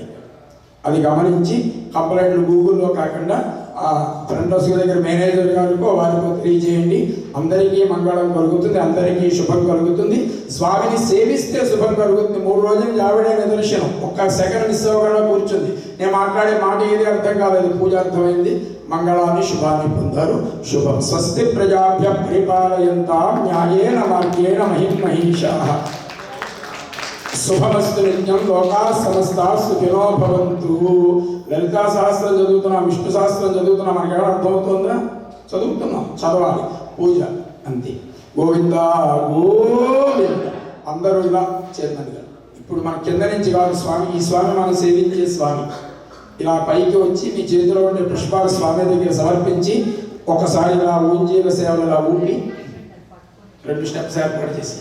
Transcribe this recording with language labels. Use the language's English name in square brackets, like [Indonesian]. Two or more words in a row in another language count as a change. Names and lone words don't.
[Telugu] అది గమనించి కంప్లైంట్లు గూగుల్లో కాకుండా ఆ [English] front house [Telugu] దగ్గర మేనేజర్ గారికో వారికో తెలియజేయండి. అందరికీ మంగళం కలుగుతుంది, అందరికీ శుభం కలుగుతుంది. స్వామిని సేవిస్తే శుభం కలుగుతుంది. 3 రోజులు ఆవిడే నిదర్శనం. ఒక్క [English] second miss [Telugu] అవ్వకుండా కూర్చుంది. నేను మాట్లాడే మాట ఏది అర్థం కాలేదు, పూజ అర్థమైంది. మంగళాన్ని శుభాన్ని పొందారు. శుభం. [Sanskrit] స్వస్తి ప్రజాభ్య పరిపాలయంతాం న్యాయేన మార్గేణ మహిమహీషాః. శుభమస్తు నిత్యం. లోకా సమస్తా సుఖినో భవంతు. [Telugu] లలితా సహస్రం చదువుతున్నాం, విష్ణు సహస్రం చదువుతున్నాం. మనకి ఎవరు అర్థమవుతుందా? చదువుతున్నాం, చదవాలి. పూజ అంతే. గోవింద గోవింద. అందరూ ఇలా చేరినదిగా. ఇప్పుడు మన కింద నుంచి కాదు స్వామి, ఈ స్వామి మనం సేవించే స్వామి. ఇలా పైకి వచ్చి మీ చేతిలో ఉండే పుష్పాలు స్వామి దగ్గర సమర్పించి ఒకసారి ఇలా ఊంజీల సేవలు ఇలా ఊపి 2 స్టెప్స్ ఏర్పాటు చేశారు.